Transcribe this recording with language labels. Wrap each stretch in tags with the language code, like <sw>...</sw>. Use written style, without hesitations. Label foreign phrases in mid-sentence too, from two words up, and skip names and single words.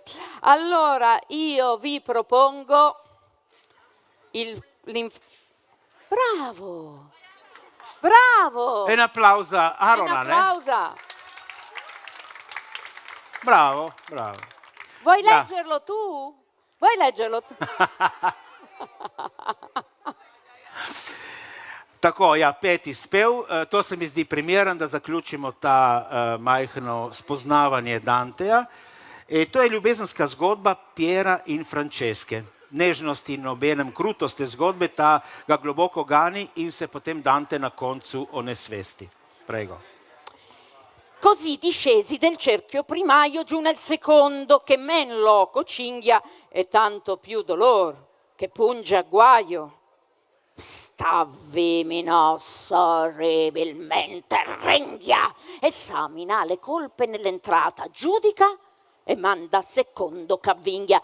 <it>Allora, io vi propongo Bravo! E un applauso a Ronan. Un applauso. Bravo. Vuoi leggerlo tu?</it> <sl>Tako, ja, 5. spev, to se mi zdi primeren, da zaključimo ta majhno spoznavanje Danteja. To je ljubezenska zgodba Piera in Franceske. Nežnost in obenem krutost te zgodbe, ta ga globoko gani in se potem Dante na koncu onesvesti.</sl> <it>Prego. Così discesi del cerchio primaio giù nel secondo, che men loco cinghia e tanto più dolor che punge a guaio. Stavvi minosso orribilmente ringhia, esamina le colpe nell'entrata, giudica e manda secondo c'avvinghia.</it>